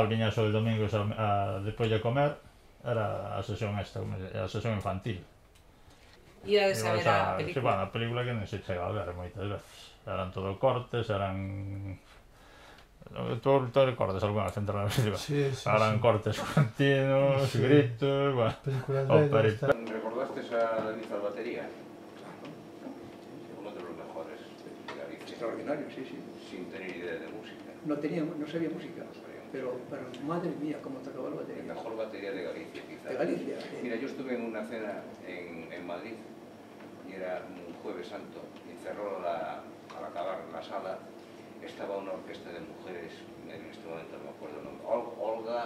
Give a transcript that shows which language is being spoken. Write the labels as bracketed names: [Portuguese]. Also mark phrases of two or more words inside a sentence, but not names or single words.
[Galician] Viña só el domingo despois de comer, era a sesión a sesión infantil. Irades a ver a película. Sí, bueno, a película que non se chega a ver moitas veces. Eran todo cortes, eran... Tú recordas algunha vez entrar na película? Sí. Eran cortes continuos, gritos, bueno... ¿Recordaste a David Salvatería? [Spanish] Uno de los mejores de Galicia. Extraordinario, sí. Sin tener idea de música. No sabía música, pero madre mía, cómo tocaba la batería. La mejor batería de Galicia, quizás. De Galicia. Mira, yo estuve en una cena en Madrid y era un Jueves Santo, y cerró al acabar la sala, estaba una orquesta de mujeres, en este momento no me acuerdo el nombre, Olga